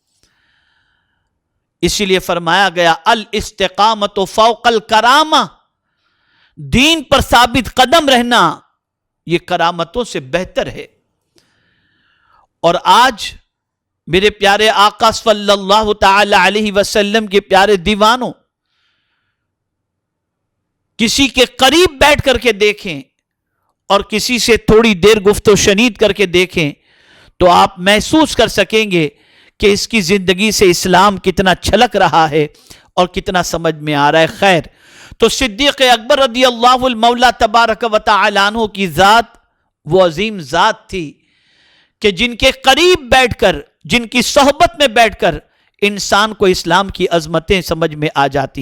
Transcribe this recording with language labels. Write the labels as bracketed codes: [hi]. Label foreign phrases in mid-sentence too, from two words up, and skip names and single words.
[ur] اسی لیے فرمایا گیا [ar] الاستقامت فوق الکرامہ، [ur] دین پر ثابت قدم رہنا یہ کرامتوں سے بہتر ہے. اور آج میرے پیارے آقا [ar] صلی اللہ تعالی علیہ وسلم [ur] کے پیارے دیوانوں، کسی کے قریب بیٹھ کر کے دیکھیں اور کسی سے تھوڑی دیر گفت و شنید کر کے دیکھیں تو آپ محسوس کر سکیں گے کہ اس کی زندگی سے اسلام کتنا چھلک رہا ہے اور کتنا سمجھ میں آ رہا ہے. خیر، تو صدیق اکبر [ar] رضی اللہ المولا تبارک و تعالی عنہ [ur] کی ذات وہ عظیم ذات تھی کہ جن کے قریب بیٹھ کر، جن کی صحبت میں بیٹھ کر انسان کو اسلام کی عظمتیں سمجھ میں آ جاتی.